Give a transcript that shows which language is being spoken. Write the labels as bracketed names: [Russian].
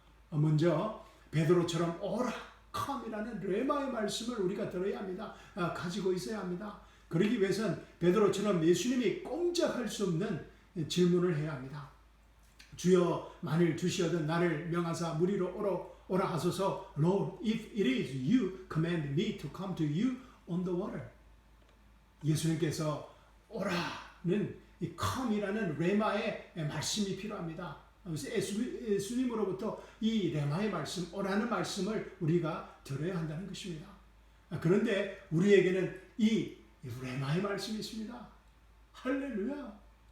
[Korean] 먼저 베드로처럼 오라 컴이라는 레마의 말씀을 우리가 들어야 합니다. 가지고 있어야 합니다. 그러기 위해서는 베드로처럼 예수님이 꼼짝할 수 없는 질문을 해야 합니다. 주여 만일 주시어든 나를 명하사 무리로 오라 하소서. [English] Lord, if it is you, command me to come to you on the water. [Korean] 예수님께서 오라는 이 come이라는 레마의 말씀이 필요합니다. 그래서 예수님으로부터 이 레마의 말씀, 오라는 말씀을 우리가 들어야 한다는 것입니다. 그런데 우리에게는 이 레마의 말씀이 있습니다. 할렐루야.